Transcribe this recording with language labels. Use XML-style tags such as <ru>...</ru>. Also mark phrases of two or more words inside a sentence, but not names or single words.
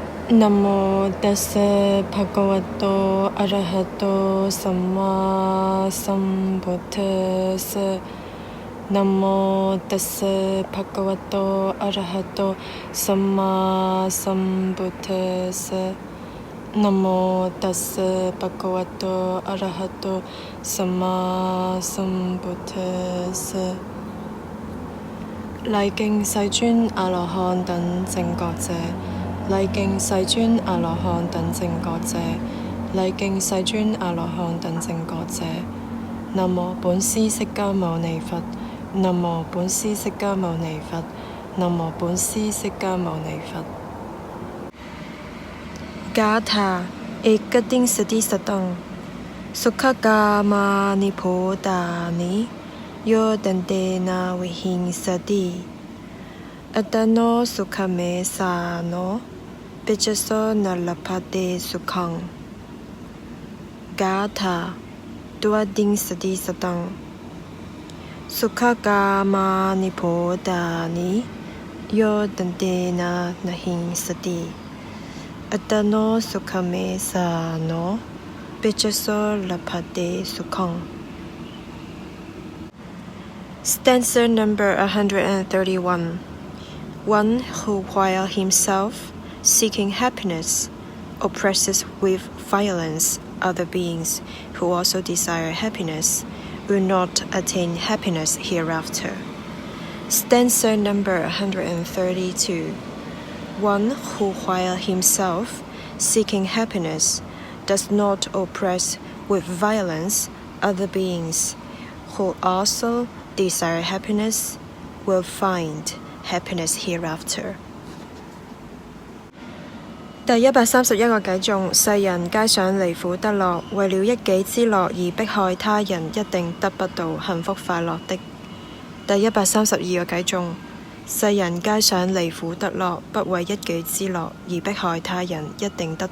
<pi>นะโมตัสสะภะคะวะโตอะระหะโตสัมมาสัมพุทธัสสะนะโมตัสสะภะคะวะโตอะระหะโตสัมมาสัมพุทธัสสะนะโมตัสสะภะคะวะโตอะระหะโตสัมมาสัมพุทธัสสะ</pi> <zh>禮敬世尊阿羅漢等正覺者，禮敬世尊阿羅漢等正覺者，禮敬世尊阿羅漢等正覺者。南無本師釋迦牟尼佛，南無本師釋迦牟尼佛，南無本師釋迦牟尼佛。</zh> <pi>Gatha Ekadin Sati Satang Sukhagama Nipodani Yo Dandena Vihinsati Adano Sukhame Sano Pijaso Nalapade Sukhang Gatha Duading Sati Satang Sukhagama Nipodani Yo Dandena Nahinsati Adano Sukhame Sano Pijaso Lapade Sukhang.</pi> <en>Stanza number 131. One who while himself seeking happiness oppresses with violence other beings who also desire happiness will not attain happiness hereafter. Stanza number 132. One who while himself seeking happiness does not oppress with violence other beings who also desire happiness will find happiness hereafter.</en> <zh>第131個偈頌，世人皆想離苦得樂，為了一己之樂而迫害他人，一定得不到幸福快樂的。第132個偈頌，世人皆想離苦得樂，不為一己之樂而迫害他人，一定得</zh>